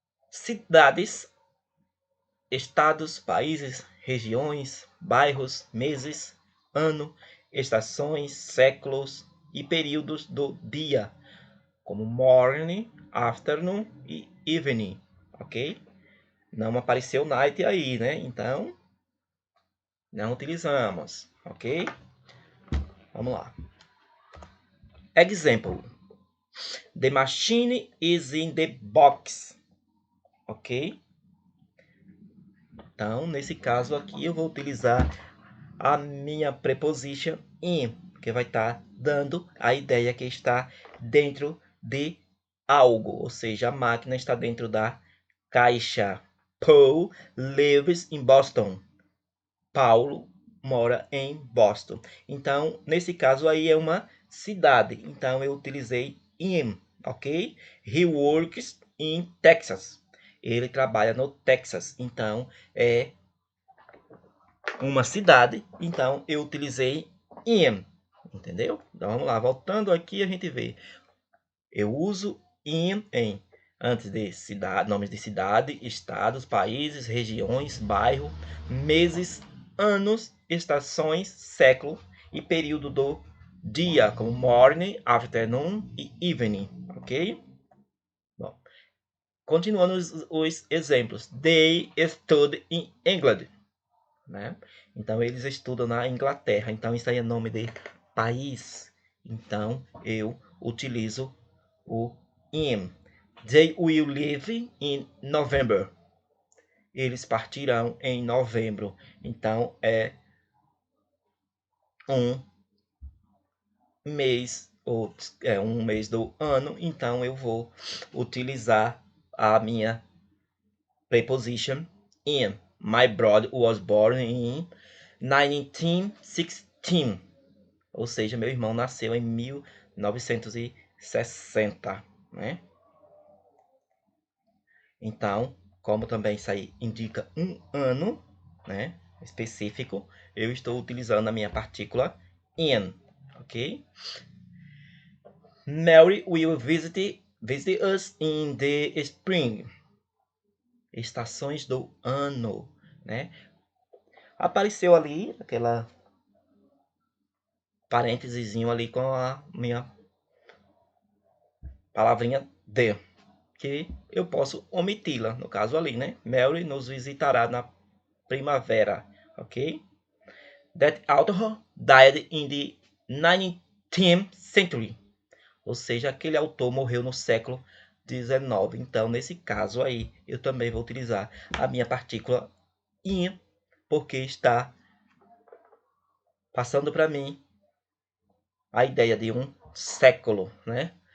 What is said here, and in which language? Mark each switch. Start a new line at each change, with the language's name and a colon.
Portuguese: Cidades, estados, países, regiões, bairros, meses, ano, estações, séculos e períodos do dia, como morning, afternoon e evening, ok? Não apareceu night aí, né? Então, não utilizamos, ok? Vamos lá. Example.
English: The machine is in the box, ok?
Portuguese: Então, nesse caso aqui, eu vou utilizar a minha preposition in, que vai estar dando a ideia que está dentro de algo, ou seja, a máquina está dentro da caixa.
English: Paul lives in Boston.
Portuguese: Paulo mora em Boston. Então, nesse caso aí é uma cidade. Então, eu utilizei in, ok?
English: He works in Texas.
Portuguese: Ele trabalha no Texas. Então, é uma cidade. Então, eu utilizei in, entendeu? Então, vamos lá. Voltando aqui, a gente vê. Eu uso in em antes de cidade, nomes de cidade, estados, países, regiões, bairro, meses, anos, estações, século e período do dia, como morning, afternoon e evening, ok? Bom, continuando os exemplos.
English: They study in England, né?
Portuguese: Então, eles estudam na Inglaterra. Então, isso aí é nome de país. Então, eu utilizo o in.
English: They will leave in November.
Portuguese: Eles partirão em novembro. Então, é um mês, ou é um mês do ano. Então, eu vou utilizar a minha preposition in.
English: My brother was born in 1916.
Portuguese: Ou seja, meu irmão nasceu em 1960, né? Então, como também isso aí indica um ano, né, específico, eu estou utilizando a minha partícula in, ok?
English: Mary will visit us in the spring.
Portuguese: Estações do ano, né? Apareceu ali aquela parênteses ali com a minha palavrinha de, que eu posso omiti-la, no caso ali, né? Mary nos visitará na primavera, ok?
English: That author died in the 19th century.
Portuguese: Ou seja, aquele autor morreu no século XIX. Então, nesse caso aí, eu também vou utilizar a minha partícula in, porque está passando para mim a ideia de um século, né?